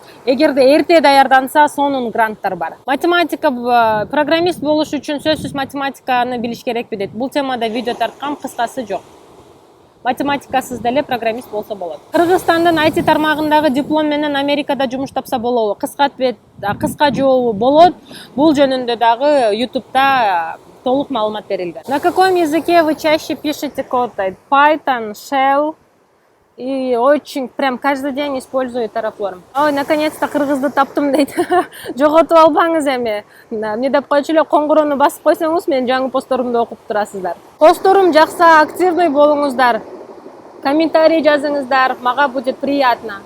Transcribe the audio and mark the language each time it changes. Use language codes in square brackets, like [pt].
[ky] Эгерде эрте даярданса, сонун гранттар бар. Математика, программист болуш үчүн сөзсүз математиканы билиш керекпи дейт. Бул темада видео тарткам, кыскасы жок. Математикасыз деле программист болсо болот. Кыргызстандын IT тармагындагы диплом менен Америкада жумуш тапса болобу? Кыска жообу болот. Бул жөнүндө дагы YouTube'да толук маалымат берилген. [ru] На каком языке вы чаще пишете код? Python, Shell. И очень прям каждый день использую Terraform. Ой, наконец-то [ky] кыргызды таптым дейт. Жоготуп албаңыз эми. Эмне деп койчу эле, коңгуроону басып койсоңуз, менин жаңы посторумду окуп турасыздар. Посторум жакса, активный болуңуздар. Комментарий жазыңыздар, мага [ru] будет приятно.